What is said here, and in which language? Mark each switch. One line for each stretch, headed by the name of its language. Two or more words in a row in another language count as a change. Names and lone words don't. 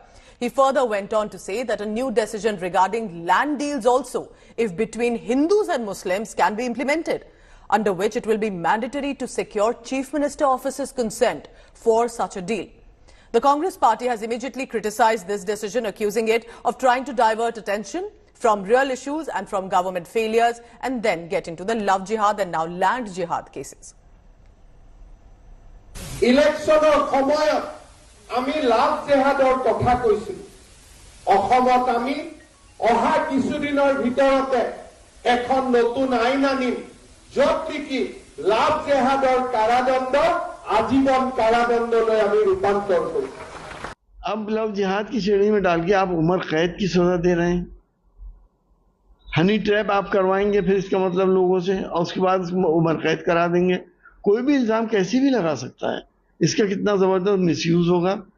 English: He further went on to say that a new decision regarding land deals also, if between Hindus and Muslims, can be implemented, under which it will be mandatory to secure Chief Minister office's consent for such a deal. The Congress party has immediately criticized this decision, accusing it of trying to divert attention from real issues and from government failures, and then get into the love jihad and now land jihad cases.
Assamese: Electionৰ সময়ত আমি লাভ জেহাদৰ কথা কৈছিল। অসমত আমি অহা কিছুদিনৰ ভিতৰতে এখন নতুন আইন আনিম য'ত নেকি লাভ জেহাদৰ কাৰাদণ্ড আজীৱন কাৰাদণ্ডলৈ আমি ৰূপান্তৰ কৰিম।
Hindi: अब लव जिहाद की श्रेणी में डाल के आप उम्र कैद की सजा दे रहे हैं।
English: honey trap
Hindi: आप करवाएंगे फिर इसका मतलब लोगों से, और उसके बाद उम्र कैद करा देंगे। कोई भी इल्जाम कैसे भी लगा सकता है, इसका कितना जबरदस्त मिसयूज होगा।